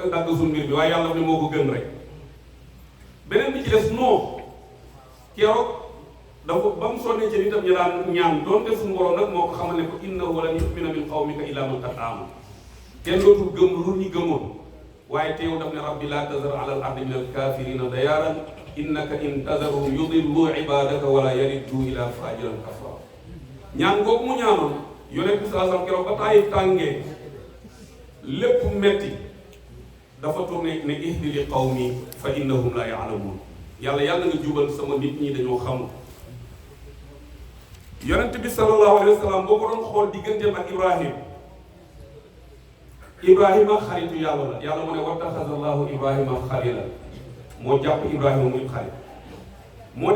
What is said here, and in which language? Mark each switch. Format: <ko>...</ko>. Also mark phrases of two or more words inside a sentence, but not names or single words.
<wo>a dagg suñu mbir bi waaye yàlla ne moo ko gën rek beneen bi ci des non keroog dafa ba mu sonnee ci nitam ñu daan ñaan doonte suñu borom nag moo ko xamal ne ko</wo> <ar>إنه لن يؤمن من قومك إلا من قد آمن</ar> <wo>kenn dootul gëm lu ñu gëmoon waaye teew daf ne</wo> <ar>رب لا تذر على الأرض من الكافرين ديارا إنك إن تذرهم يضلوا عبادك ولا يلدوا إلا فاجرا كفارا</ar> <wo>ñaan googu mu ñaanoon yonent bi</wo> <ar>صلى الله عليه وسلم</ar> <wo>keroog ba Taayif tàngee lépp metti dafa tourné ne</wo> <ar>اهد لي قومي فإنهم لا يعلمون</ar> <wo>yàlla nga jubal sama nit ñi dañoo xamul yonent bi</wo> <ar>صلى الله عليه وسلم</ar> <wo>boo ko doon xool digganteem ak Ibrahim Ibrahima xaritu yàlla la yàlla mu ne</wo> <ar>واتخذ الله إبراهيم خليلا</ar> <wo>moo jàpp Ibrahima muy xarit moo</wo>